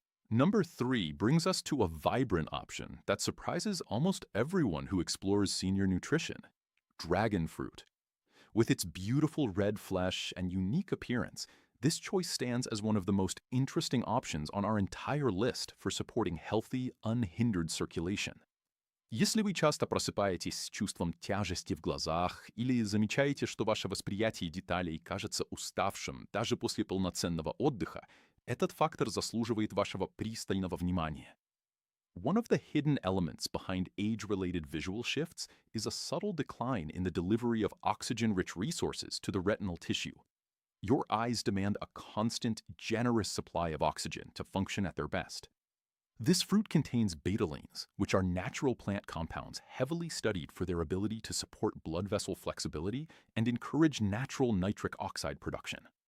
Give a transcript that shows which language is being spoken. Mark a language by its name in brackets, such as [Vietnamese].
[English] Number 3 brings us to a vibrant option that surprises almost everyone who explores senior nutrition: dragon fruit. With its beautiful red flesh and unique appearance, this choice stands as one of the most interesting options on our entire list for supporting healthy, unhindered circulation. [Russian] Если вы часто просыпаетесь с чувством тяжести в глазах или замечаете, что ваше восприятие деталей кажется уставшим даже после полноценного отдыха, этот фактор заслуживает вашего пристального внимания. [English] One of the hidden elements behind age-related visual shifts is a subtle decline in the delivery of oxygen-rich resources to the retinal tissue. Your eyes demand a constant, generous supply of oxygen to function at their best. This fruit contains betalains, which are natural plant compounds heavily studied for their ability to support blood vessel flexibility and encourage natural nitric oxide production.